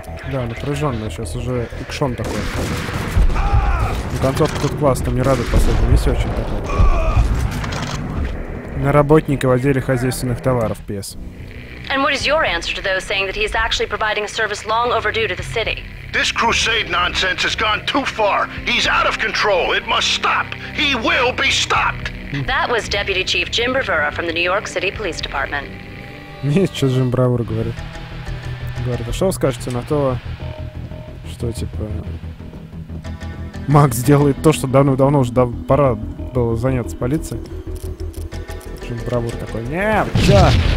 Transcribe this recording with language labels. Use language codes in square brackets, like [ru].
[ru] Да, напряженно, сейчас уже экшон такой. Ну, концовка тут классно, мне радует последний, весь очень такой. На работника в отделе хозяйственных товаров, PS. [en] And what is your answer to those saying that he is actually providing a service long overdue to the city? This crusade nonsense has gone too far. He's out of control. It must stop. He will be stopped. That was Deputy Chief Jim Bravura from the New York City Police Department. [ru] Нет, что Джим Бравур говорит. Говорит, а что вы скажете на то, что типа Макс делает то, что давно уже пора было заняться полицией. Джим Бравур такой, нет, чё?